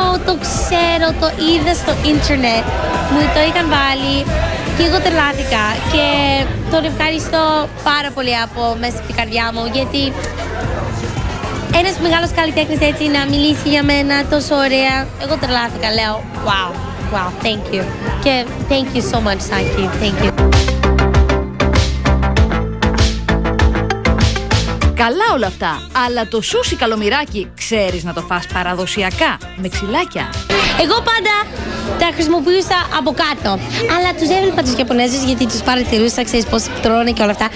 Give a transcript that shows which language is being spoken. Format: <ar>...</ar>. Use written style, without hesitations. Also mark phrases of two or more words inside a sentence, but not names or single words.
<el>Το ξέρω, το είδα στο ίντερνετ, μου το είχαν βάλει και εγώ τρελάθηκα και τον ευχαριστώ πάρα πολύ από μέσα από την καρδιά μου, γιατί ένας μεγάλος καλλιτέχνης έτσι να μιλήσει για μένα τόσο ωραία, εγώ τρελάθηκα, λέω</el> <en>wow, thank you</en> <el>και</el> <en>thank you so much Saki, thank you.</en> <el>Καλά όλα αυτά, αλλά το σούσι καλομυράκι ξέρεις να το φας παραδοσιακά, με ξυλάκια. Εγώ πάντα τα χρησιμοποιούσα από κάτω. Αλλά τους έβλεπα τους Ιαπωνέζους γιατί τους παρατηρούσα, ξέρεις πώς τρώνε και όλα αυτά.</el>